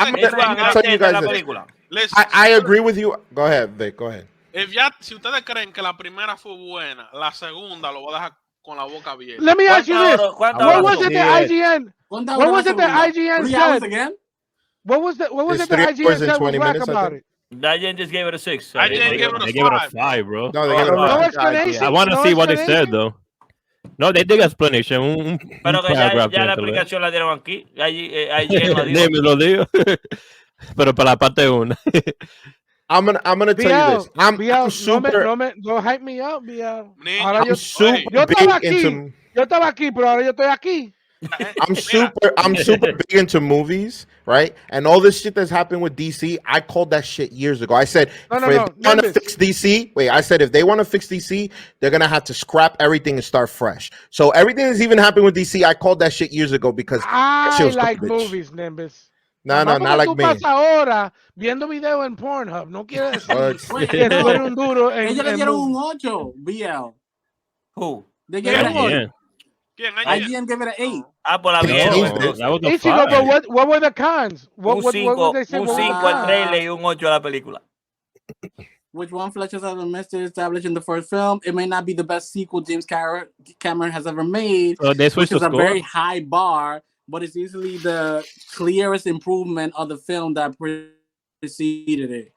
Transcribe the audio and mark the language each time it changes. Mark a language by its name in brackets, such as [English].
[English] I'm gonna tell you guys this. I agree with you. Go ahead, Vic. Go ahead. [Spanish] Si ustedes creen que la primera fue buena, la segunda lo voy a dejar con la boca abierta. [English] Let me ask you this. What was it that IGN? What was it that IGN said? Again? What was it that IGN said was whack about it? IGN just gave it a 6. IGN gave it a 5, bro. No, they gave it a 5. No explanation. I want to see what they said, though. No, they did explanation. [Spanish] Pero que ya la explicación la dieron aquí. IGN lo digo. Pero para la parte 1. [English] I'm gonna tell you this. I'm super. Don't hype me up, BL. I'm super big into. [Spanish] Yo estaba aquí, pero ahora yo estoy aquí. [English] I'm super big into movies, right? And all this shit that's happened with DC, I called that shit years ago. I said, if they want to fix DC, if they want to fix DC, they're gonna have to scrap everything and start fresh. So everything that's even happened with DC, I called that shit years ago because I like movies, Nimbus. No, not like me. [Spanish] Tú pasas ahora viendo video en Pornhub. No quiere decir que tú eres un duro en ellos le dieron un 8, BL. [English] Who? They gave it an 8. [Spanish] ¿Quién? [English] IGN gave it an 8. [Spanish] Por la mierda. [English] But what were the cons? [Spanish] Un 5 al trailer y un 8 a la película. [English] Which one fleshes out the mystery established in the first film. It may not be the best sequel James Cameron has ever made, which is a very high bar, but it's easily the clearest improvement of the film that preceded it.